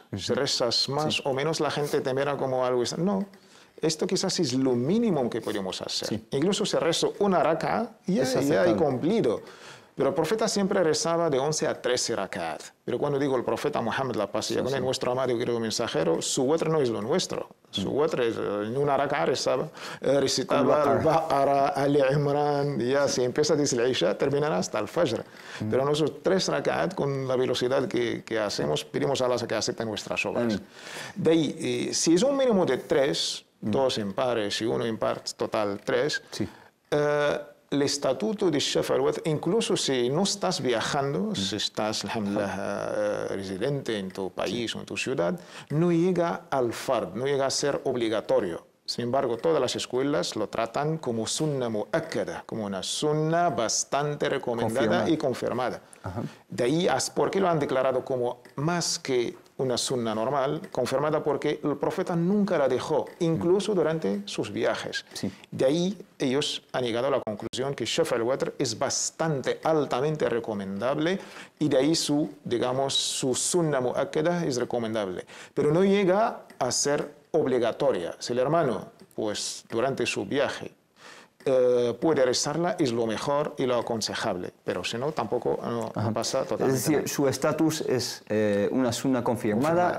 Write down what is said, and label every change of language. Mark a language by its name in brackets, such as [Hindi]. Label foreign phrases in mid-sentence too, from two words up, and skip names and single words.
[Spanish] Si rezas más o menos, la gente te verá como algo. No, esto quizás es lo mínimo que podemos hacer. Incluso si rezo una raka, ya he cumplido. Pero el profeta siempre rezaba de 11 a 13 rak'at. Pero cuando digo el profeta Muhammad, la paz y con él, nuestro amado y querido mensajero, su witr no es lo nuestro. Su witr es en una rak'at recitaba al-Baqara, al-Imran, ya si empieza desde el Isha, terminará hasta el Fajr. Pero nosotros 3 rak'at, con la velocidad que hacemos, pedimos a Allah que acepte nuestras obras. De ahí, si es un mínimo de 3, 2 impares y 1 impar, total 3, el estatuto de [Arabic] شفع الوتر, [Spanish] incluso si no estás viajando, si estás, alhamdulillah, residente en tu país o en tu ciudad, no llega al fard, no llega a ser obligatorio. Sin embargo, todas las escuelas lo tratan como [Arabic] سنة مؤكدة, [Spanish] como una sunna bastante recomendada y confirmada. De ahí, ¿por qué lo han declarado como más que una sunna normal? Confirmada porque el profeta nunca la dejó, incluso durante sus viajes. De ahí, ellos han llegado a la conclusión que [Arabic] شفع الوتر [Spanish] es bastante altamente recomendable y de ahí digamos, su [Arabic] سنة مؤكدة [Spanish] es recomendable. Pero no llega a ser obligatoria. Si el hermano, pues, durante su viaje puede rezarla, es lo mejor y lo aconsejable. Pero si no, tampoco no pasa totalmente. Es decir, su estatus es una sunna confirmada.